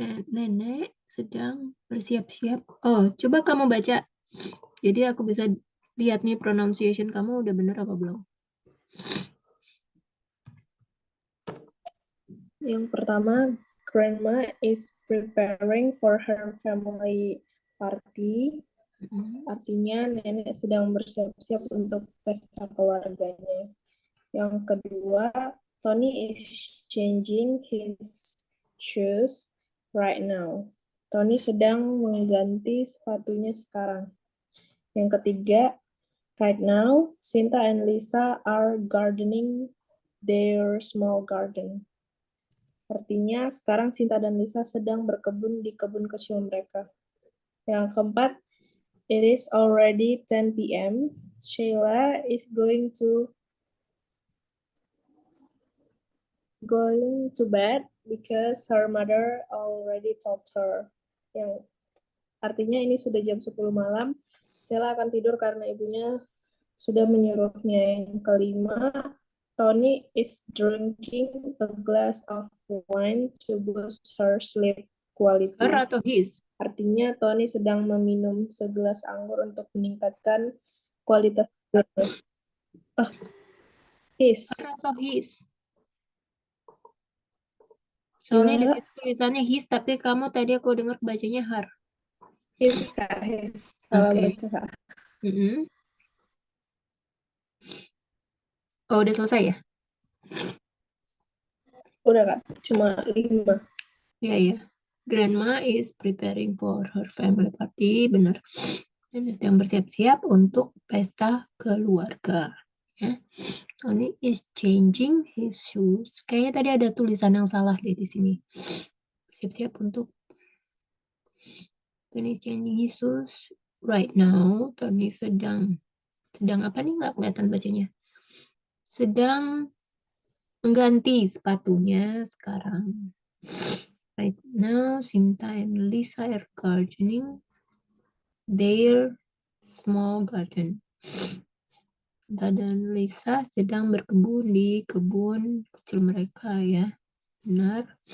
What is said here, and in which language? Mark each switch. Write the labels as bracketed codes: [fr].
[id] Nenek sedang bersiap-siap. Oh, coba kamu baca. Jadi aku bisa lihat nih pronunciation kamu udah bener apa belum. Yang pertama, [en] Grandma is preparing for her family party. [id] Artinya nenek sedang bersiap-siap untuk pesta keluarganya. Yang kedua, [en] Tony is changing his shoes right now. [id] Tony sedang mengganti sepatunya sekarang. Yang ketiga, [en] right now, Sinta and Lisa are gardening their small garden. [id] Artinya sekarang Sinta dan Lisa sedang berkebun di kebun kecil mereka. Yang keempat, [en] it is already 10 p.m. Sheila is going to bed because her mother already told her. [id] Yang artinya ini sudah jam 10 malam. Sheila akan tidur karena ibunya sudah menyuruhnya. Yang kelima, [en] Tony is drinking a glass of wine to boost her sleep quality. Her [id] atau [en] his? [id] Artinya Tony sedang meminum segelas anggur untuk meningkatkan kualitas tidurnya. [en] His. Her atau his? [id] Soalnya di Gimana situ tulisannya his, tapi kamu tadi aku dengar bacanya her. [en] His Kak, his. [id] Salah Oke. baca Kak. Oh, udah selesai ya? Udah Kak, cuma 5. Ya, ya. [en] Grandma is preparing for her family party, [id] benar. Dan sedang bersiap-siap untuk pesta keluarga. Ya. [en] Tony is changing his shoes. [id] Kayaknya tadi ada tulisan yang salah deh di sini. Bersiap-siap untuk [en] Tony is changing his shoes right now. [id] Tony sedang apa nih? Nggak kelihatan bacanya. Sedang mengganti sepatunya sekarang. [en] Right now, Sinta and Lisa are gardening their small garden. [id] Sinta dan Lisa sedang berkebun di kebun kecil mereka ya. Benar.